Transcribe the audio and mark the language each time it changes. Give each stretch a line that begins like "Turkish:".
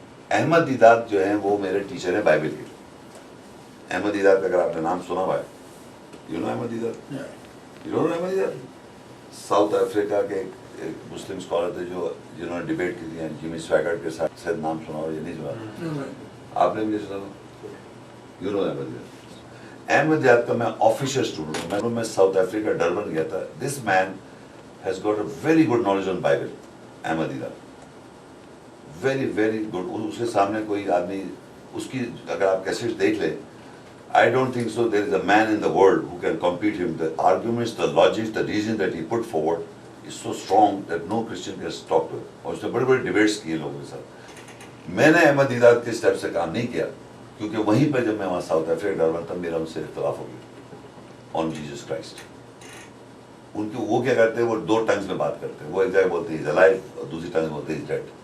Urdu: احمد دیدات جو ہیں وہ میرے ٹیچر ہیں بائبل کے. احمد دیدات کا اگر آپ نے نام سنا ہوا ہے, you know Ahmad دیدات, you know Ahmad دیدات, South Africa کے ایک مسلم اسکالر تھے جو جنہوں نے ڈبیٹ کی تھی جیمی سویگرٹ کے ساتھ, شاید نام سنا ہو یا نہیں سنا, آپ نے بھی سنا, یو نو احمد دیدات. احمد دیدات کا میں آفیشیل اسٹوڈنٹ ہوں, میں ساؤتھ افریقہ ڈربن گیا تھا.
English: This man has got a very good knowledge on Bible, Ahmad Didat. Very, very good.
Urdu: اس کے سامنے کوئی آدمی, اس کی اگر آپ کیسٹ دیکھ لیں,
English: I don't think so there is a man in the world who can compete him. The arguments, the logic, the reason that he put forward is so strong that no Christian can stop to it.
Urdu: اور اس نے بڑے بڑے debates کیے لوگوں کے ساتھ. میں نے احمد دیدات کے اسٹیپ سے کام نہیں کیا, کیونکہ وہیں پہ جب میں وہاں ساؤتھ افریقہ ڈربن تھا, میرا ان سے اختلاف ہو گیا آن جیسس کرائسٹ. ان کی وہ کیا کرتے ہیں, وہ دو ٹنگز میں بات کرتے ہیں, وہ ایک جگہ بولتے ہیں
English: is alive
Urdu: اور دوسری ٹنگ میں بولتے ہیں
English: Is dead.